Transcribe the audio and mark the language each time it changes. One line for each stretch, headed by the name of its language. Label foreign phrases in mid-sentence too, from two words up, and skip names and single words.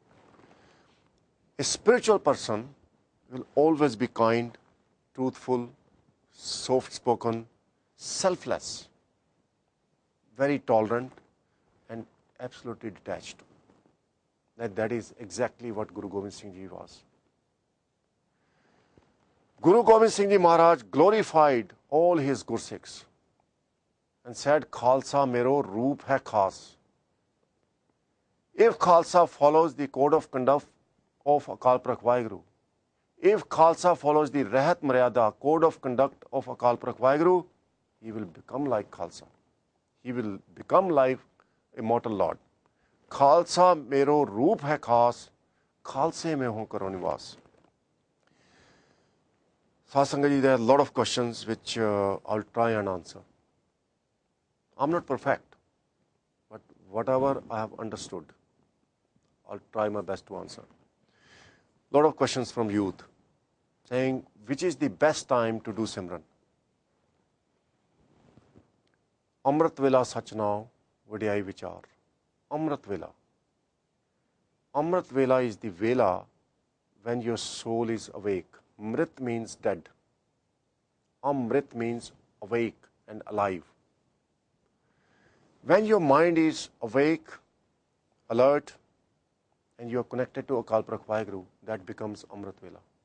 English: A spiritual person will always be kind, truthful, soft-spoken, selfless, very tolerant, and absolutely detached. That is exactly what Guru Gobind Singh Ji was. Guru Gobind Singh Ji Maharaj glorified all his Gursikhs and said,
Punjabi: ਖ਼ਾਲਸਾ ਮੇਰੋ ਰੂਪ ਹੈ ਖ਼ਾਸ.
English: If Khalsa follows the code of conduct of Akal Purakh Waheguru, if Khalsa follows the Rahat Maryada code of conduct of Akal Purakh Waheguru, he will become like Khalsa. He will become like immortal Lord.
Punjabi: ਖ਼ਾਲਸਾ ਮੇਰੋ ਰੂਪ ਹੈ ਖ਼ਾਸ, ਖ਼ਾਲਸੇ ਮਹਿ ਹੌਂ ਕਰੌਂ ਨਿਵਾਸ.
English: Satsangaji, there are a lot of questions which I'll try and answer. I'm not perfect, but whatever I have understood, I'll try my best to answer. A lot of questions from youth saying, which is the best time to do Simran?
Punjabi: ਅੰਮ੍ਰਿਤ ਵੇਲਾ ਸਚੁ ਨਾਉ, ਵਡਿਆਈ ਵੀਚਾਰੁ.
English: Amrit Vela. Amrit Vela is the Vela when your soul is awake. Mrit means dead. Amrit means awake and alive. When your mind is awake, alert, and you are connected to Akal Purakh Waheguru, that becomes Amrit Vela.